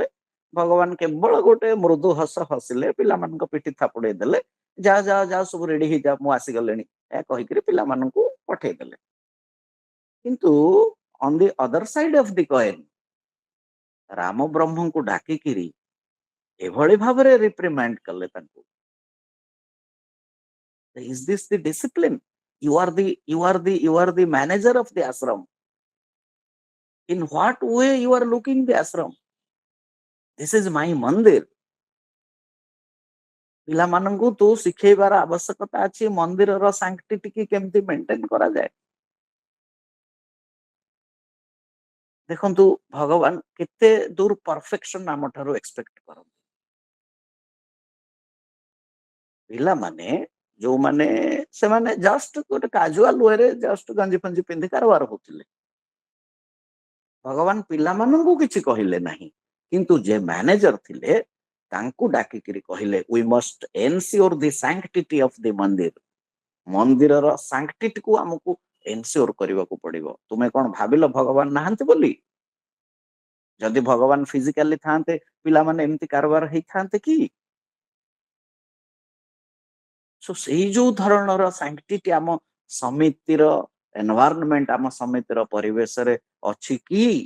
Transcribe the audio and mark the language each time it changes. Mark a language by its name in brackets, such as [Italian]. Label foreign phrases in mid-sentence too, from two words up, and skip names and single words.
[Odia] ଭଗବାନ କେବଳ ଗୋଟେ ମୃଦୁ ହସ ହସିଲେ, ପିଲାମାନଙ୍କ ପିଠି ଥାପୁଡେଇ ଦେଲେ, ଯାଅ ଯାଅ ଯାଅ ସବୁ ରେଡି ହେଇଯାଅ ମୁଁ ଆସିଗଲେଣି, ଏହା କହିକିରି ପିଲାମାନଙ୍କୁ ପଠେଇଦେଲେ। କିନ୍ତୁ [English] on the other side of the coin [Odia] ରାମ ବ୍ରହ୍ମଙ୍କୁ ଡାକିକିରି ଏଭଳି ଭାବରେ ରିପ୍ରିମାଣ୍ଡ କଲେ ତାଙ୍କୁ। [English] Is this the discipline? You are the manager of the ashram. In what way you are looking the ashram? This is my mandir. [Odia] ପିଲାମାନଙ୍କୁ ତୁ ଶିଖେଇବାର ଆବଶ୍ୟକତା ଅଛି ମନ୍ଦିରର ସାଙ୍କ୍ଟିଟି କେମିତି ମେଣ୍ଟେନ କରାଯାଏ। ଦେଖନ୍ତୁ ଭଗବାନ କେତେ ଦୂର ପରଫେକ୍ସନ ଆମ ଠାରୁ ଏକ୍ସପେକ୍ଟ କରନ୍ତି। ପିଲାମାନେ ଯୋଉମାନେ ସେମାନେ ଜଷ୍ଟ ଗୋଟେ [English] casual wayରେ [Odia] ଜଷ୍ଟ ଗଞ୍ଜି ଫଞ୍ଜି ପିନ୍ଧି କାରବାର ହଉଥିଲେ। ଭଗବାନ ପିଲାମାନଙ୍କୁ କିଛି କହିଲେ ନାହିଁ, କିନ୍ତୁ ଯେ ମ୍ୟାନେଜର ଥିଲେ ତାଙ୍କୁ ଡାକିକିରି କହିଲେ [English] we must ensure the sanctity of the [Odia] ମନ୍ଦିର। ମନ୍ଦିରର ସାଙ୍କ୍ଟିଟିକୁ ଆମକୁ ଏନସିଓର କରିବାକୁ ପଡିବ। ତୁମେ କଣ ଭାବିଲ ଭଗବାନ ନାହାନ୍ତି ବୋଲି? ଯଦି ଭଗବାନ ଫିଜିକାଲି ଥାନ୍ତେ ପିଲାମାନେ ଏମିତି କାରବାର ହେଇଥାନ୍ତେ କି? ସେଇ ଯୋଉ ଧରଣର ସାଙ୍କ୍ଟିଟି ଆମ ସମିତିର ଏନଭାରନମେଣ୍ଟ, ଆମ ସମିତିର ପରିବେଶରେ ଅଛି କି?